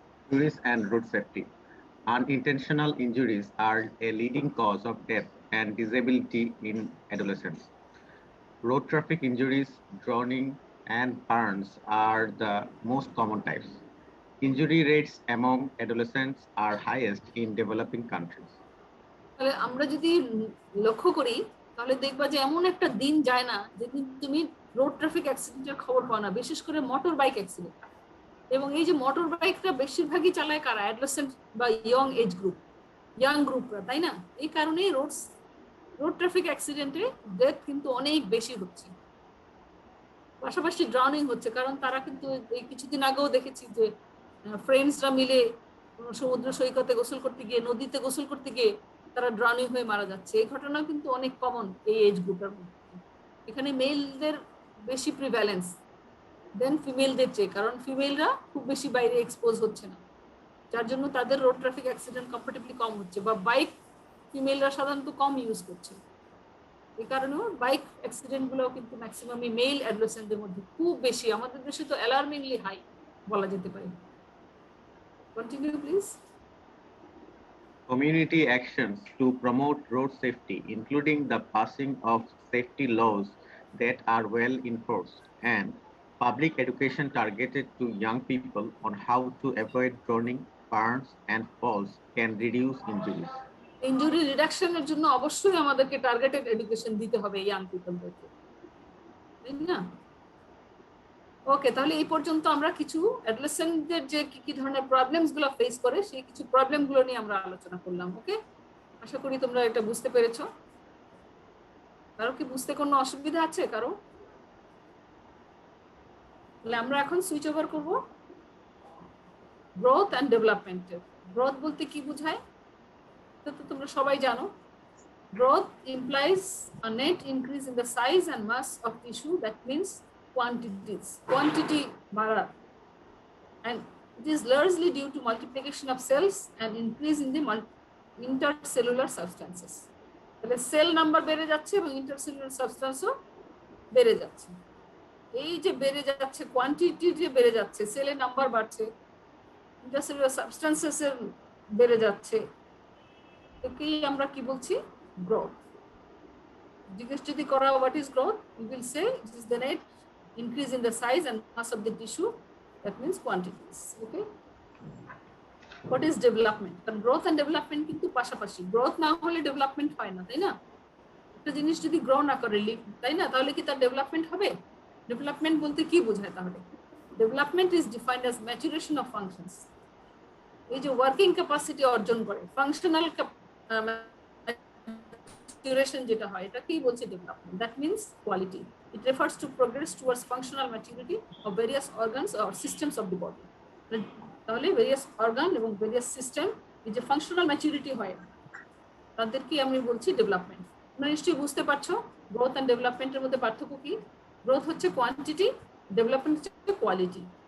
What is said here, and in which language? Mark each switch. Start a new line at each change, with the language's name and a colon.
English: Injuries and road safety. Unintentional injuries are a leading cause of death and disability in adolescents. Road traffic injuries, drowning, and burns are the most common types. Injury rates among adolescents are highest in developing countries.
Bangla: তাহলে আমরা যদি লক্ষ্য করি তাহলে দেখবা যে এমন একটা দিন যায় না যেদিন তুমি রোড ট্রাফিক অ্যাক্সিডেন্টের খবর পাও না, বিশেষ করে মোটর বাইক অ্যাক্সিডেন্ট। এবং এই যে মোটর বাইকটা বেশিরভাগই চালায় কারা? অ্যাডোলেসেন্ট বা ইয়াং গ্রুপরা, তাই না? এই কারণেই রোড ট্রাফিক অ্যাক্সিডেন্টে ডেথ কিন্তু অনেক বেশি হচ্ছে, পাশাপাশি ড্রাউনিং হচ্ছে। কারণ তারা কিন্তু এই কিছুদিন আগেও দেখেছি যে ফ্রেন্ডসরা মিলে সমুদ্র সৈকতে গোসল করতে গিয়ে, নদীতে গোসল করতে গিয়ে তারা ড্রাউনিং হয়ে মারা যাচ্ছে। এই ঘটনা কিন্তু অনেক কমন এই এজ গ্রুপের মধ্যে। এখানে মেলদের বেশি প্রিভ্যালেন্স দেন ফিমেলদের চেয়ে, কারণ ফিমেলরা খুব বেশি বাইরে এক্সপোজ হচ্ছে না, যার জন্য তাদের রোড ট্রাফিক অ্যাক্সিডেন্ট কম্পারেটিভলি কম হচ্ছে। বা বাইক ফিমেলরা সাধারণত কম ইউজ করছে, এই কারণেও বাইক অ্যাক্সিডেন্ট গুলো কিন্তু ম্যাক্সিমামই মেল অ্যাডোলেসেন্টদের মধ্যে খুব বেশি। আমাদের দেশে তো অ্যালার্মিংলি হাই বলা যেতে পারে।
English: Continue please. Community actions to promote road safety, including the passing of safety laws that are well enforced, and public education targeted to young people on how to avoid drowning, burns, and falls can reduce injuries.
Bangla: Injury রিডাকশনের জন্য অবশ্যই আমাদেরকে targeted education দিতে হবে young পিপলদেরকে, তাই না? ওকে, তাহলে এই পর্যন্ত আমরা কিছু অ্যাডোলেসেন্টদের যে কি ধরনের প্রবলেমস গুলো ফেস করে সেই কিছু প্রবলেম গুলো নিয়ে আমরা আলোচনা করলাম। ওকে, আশা করি তোমরা এটা বুঝতে পেরেছো। কারো কি বুঝতে কোনো অসুবিধা আছে কারো? তাহলে আমরা এখন সুইচ ওভার করব গ্রোথ অ্যান্ড ডেভেলপমেন্টের। গ্রোথ বলতে কি বোঝায় তো তোমরা সবাই জানো।
English: Growth implies a net increase in the size and mass of tissue. That means quantity
Bangla: বাড়া।
English: and it is largely due to multiplication of cells and increase in the intercellular substances.
Bangla: তাহলে cell number বেড়ে যাচ্ছে এবং intercellular সাবস্টেন্সও বেড়ে যাচ্ছে। এই যে বেড়ে যাচ্ছে, কোয়ান্টিটি যে বেড়ে যাচ্ছে, সেলের নাম্বার বাড়ছে, ইন্টারসেলুলার সাবস্টেন্সেস এর বেড়ে যাচ্ছে, একেই আমরা কি বলছি? গ্রোথ। জিজ্ঞেস যদি করা
English: What is growth, you will say it is the net increase in the size and mass of the tissue, that means quantities. Okay, what is development?
Bangla: কারণ
English: growth and development
Bangla: কিন্তু পাশাপাশি,
English: growth
Bangla: না হলে
English: development
Bangla: হয় না, তাই না? একটা জিনিস যদি গ্রো না করে, তাই না, তাহলে কি তার ডেভেলপমেন্ট হবে?
English: development
Bangla: বলতে কি বোঝায় তাহলে?
English: Development is defined as maturation of functions.
Bangla: এই যে ওয়ার্কিং ক্যাপাসিটি অর্জন করে, ফাংশনাল ম্যাচুরেশন যেটা হয়, এটা কি বলছে?
English: Development. That means quality. It refers to progress towards functional maturity of various organs or systems of the body.
Bangla: তাহলে various organ এবং various system এই যে functional maturity হয়, তাদেরকে আমি বলছি ডেভেলপমেন্ট। তোমরা নিশ্চয়ই বুঝতে পারছো গ্রোথ এন্ড ডেভেলপমেন্টের মধ্যে পার্থক্য কি? গ্রোথ হচ্ছে কোয়ান্টিটি, ডেভেলপমেন্ট হচ্ছে কোয়ালিটি।